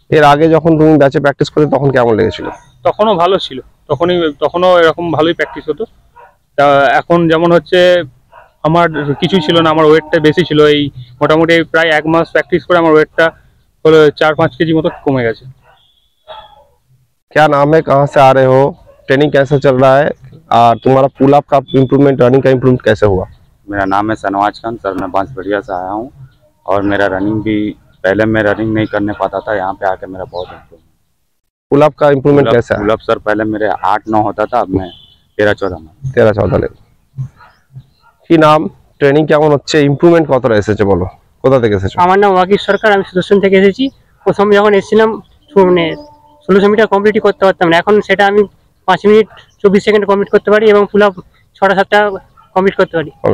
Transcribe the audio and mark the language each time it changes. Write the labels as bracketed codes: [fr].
[bn] এর আগে যখন তুমি ব্যাচে প্র্যাকটিস করতে তখন কেমন লেগেছিল? তখনও ভালো ছিল, তখনও এরকম ভালোই প্র্যাকটিস হতো। তা এখন যেমন হচ্ছে আমার কিছুই ছিল না, আমার ওয়েটটা বেশি ছিল। এই মোটামুটি প্রায় 1 মাস প্র্যাকটিস করে আমার ওয়েটটা হলো 4-5 কেজি মতো কমে গেছে। [hi] क्या नाम है, कहाँ से आ रहे हो, ट्रेनिंग कैसा चल रहा है, और तुम्हारा पुल अप का इम्प्रूवमेंट, रनिंग का इम्प्रूवमेंट कैसे हुआ? मेरा नाम है सनवाज खान सर, मैं बांसबेड़िया से आया हूँ और मेरा रनिंग भी, पहले मैं रनिंग नहीं करने पाता था, यहाँ पे आके मेरा बहुत इम्प्रूवमेंट। पुल अप का इम्प्रूवमेंट कैसा है? पुल अप सर पहले मेरे 8-9 होता था, अब मैं 13-14 में। [bn] 13-14 লেগে। কি নাম, ট্রেনিং কেমন হচ্ছে, ইমপ্রুভমেন্ট কতটা এসেছে বলো, কোথা থেকে এসেছো? আমার নাম ওয়াকিব সরকার, আমি সুদর্শন থেকে এসেছি। প্রথম যখন এসেছিলাম মানে 1600 মিটার কমপ্লিট করতে পারতাম না, এখন সেটা আমি 5 মিনিট 24 সেকেন্ড কমপ্লিট করতে পারি, এবং পুল আপ 6টা-7টা কমপ্লিট করতে পারি।